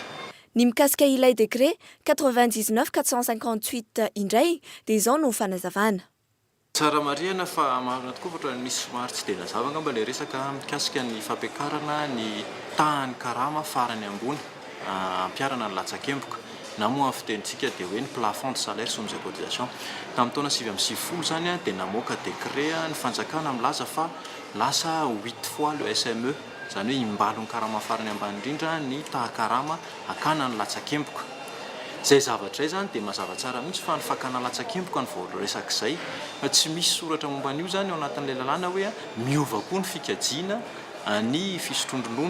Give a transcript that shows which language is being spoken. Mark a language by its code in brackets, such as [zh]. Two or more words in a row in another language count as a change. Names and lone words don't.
[mg] Ny mikasika ilay décret 99 458 indray dia izao no fanazavana. Tsara marihana fa marina tokoa fa misy somary tsy dia nazava angamba ilay resaka mikasika ny fampiakarana ny tahan'ny karama farany ambony ampiarana ny latsakempoka na moa amin'ny fitenitsika dia hoe ny [fr] plafond de salaire sur les cotisations. [mg] Tamin'ny taona 2020 zany dia namoaka décret ny fanjakana milaza fa lasa 8 [fr] fois le SME [mg] zany hoe imbalo ny karama farany ambany indrindra ny tahakarama akana ny latsakempoka. Zay zavatra izay zany dia mazava tsara mihitsy fa ny fakana latsakempoka ny voaresaka izay fa tsy misy soratra momba an'io zany ao anatin'ilay lalàna hoe miova koa ny fikajiana ny fisotrondronono.